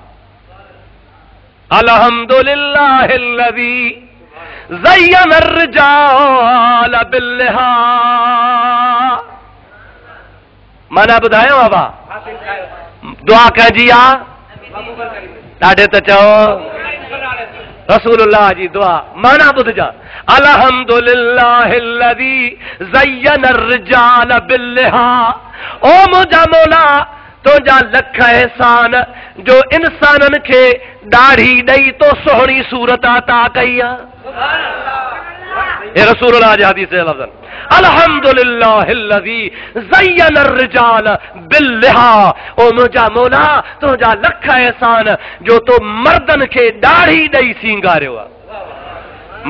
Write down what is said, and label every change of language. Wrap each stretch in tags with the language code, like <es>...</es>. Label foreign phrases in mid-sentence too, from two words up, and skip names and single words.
<ar>الحمد لله الذي زين الرجال باللحى</ar> <sd>माना ॿुधायो बाबा दुआ कंहिंजी आहे ॾाढे त चओ रसूलुल्लाह जी दुआ माना ॿुधजा</sd> <ar>الحمد لله الذي زين الرجال باللحى</ar> <sd>ओ मुंहिंजा मौला तुंहिंजा लख एहसान जो इंसाननि खे दाढ़ी ॾेई तो सोहणी सूरत अता कई आहे रसूलुल्लाह जी हदीस जे लफ़्ज़</sd> <ar>الحمد لله الذي زين الرجال باللحى</ar> <sd>ओ मुंहिंजा मौला तुंहिंजा लख एहसान जो तो मर्दनि खे दाढ़ी ॾेई सींगारियो आहे</sd>